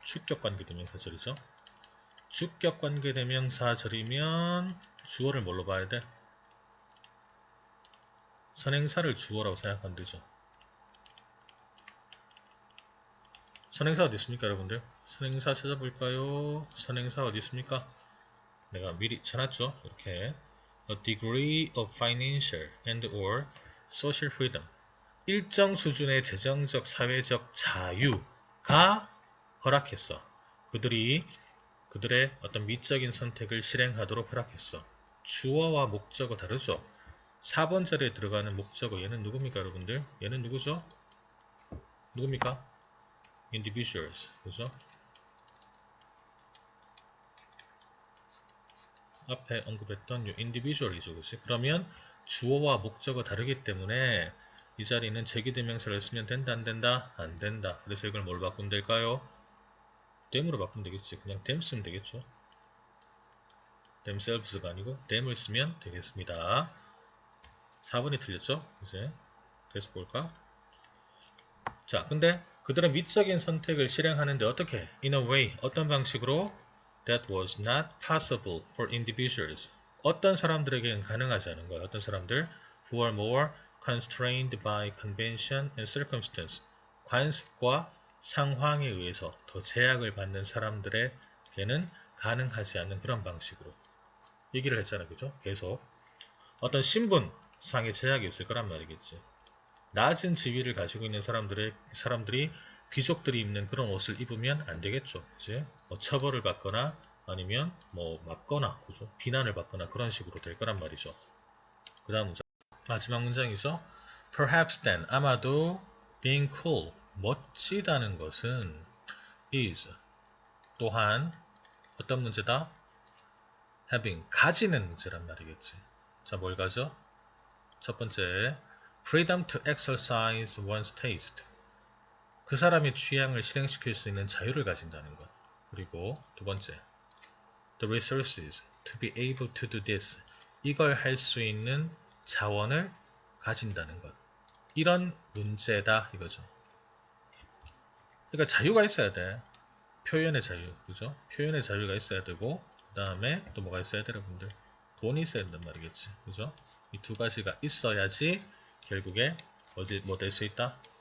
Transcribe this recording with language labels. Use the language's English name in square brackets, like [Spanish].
[Korean] 주격관계대명사절이죠. 주격관계대명사절이면 주어를 뭘로 봐야 돼? 선행사를 주어라고 생각하면 되죠. 선행사 어디 있습니까, 여러분들? 선행사 찾아볼까요? 선행사 어디 있습니까? 내가 미리 쳐놨죠. 이렇게 [English] a degree of financial and or social freedom, [Korean] 일정 수준의 재정적, 사회적 자유가 허락했어. 그들의 어떤 미적인 선택을 실행하도록 허락했어. 주어와 목적어 다르죠? 4번 자리에 들어가는 목적어 얘는 누굽니까, 여러분들? 얘는 누구죠? 누굽니까? individuals, 그죠? 앞에 언급했던 요 individual이죠, 그치? 그러면 주어와 목적어 다르기 때문에 이 자리는 제기대명사를 쓰면 된다, 안 된다? 안 된다. 그래서 이걸 뭘 바꾸면 될까요? them으로 바꾸면 되겠지. 그냥 them 쓰면 되겠죠. themselves가 아니고 them을 쓰면 되겠습니다. 4번이 틀렸죠? 이제 계속 볼까? 자, 근데 그들은 미적인 선택을 실행하는데 어떻게? [English] In a way, [Korean] 어떤 방식으로? [English] That was not possible for individuals. [Korean] 어떤 사람들에게는 가능하지 않은 거야. 어떤 사람들? [English] Who are more constrained by convention and circumstance. [Korean] 관습과 상황에 의해서 더 제약을 받는 사람들에게는 가능하지 않는 그런 방식으로 얘기를 했잖아, 그죠? 계속 어떤 신분상의 제약이 있을 거란 말이겠지. 낮은 지위를 가지고 있는 사람들이 귀족들이 입는 그런 옷을 입으면 안 되겠죠. 이제 뭐 처벌을 받거나 아니면 뭐 맞거나, 그죠? 비난을 받거나 그런 식으로 될 거란 말이죠. 그 다음 문장. 마지막 문장이죠. [English] Perhaps then, [Korean] 아마도 [English] being cool, [Korean] 멋지다는 것은 [English] is, [Korean] 또한 어떤 문제다? [English] having, [Korean] 가지는 문제란 말이겠지. 자, 뭘 가져? 첫 번째, [English] freedom to exercise one's taste. [Korean] 그 사람의 취향을 실행시킬 수 있는 자유를 가진다는 것. 그리고 두 번째, [English] the resources to be able to do this. [Korean] 이걸 할 수 있는 자원을 가진다는 것. 이런 문제다 이거죠. 그러니까 자유가 있어야 돼. 표현의 자유, 그죠? 표현의 자유가 있어야 되고, 그 다음에 또 뭐가 있어야 돼, 여러분들? 돈이 있어야 된단 말이겠지, 그죠? 이 두 가지가 있어야지 결국에 뭐 될 수 있다?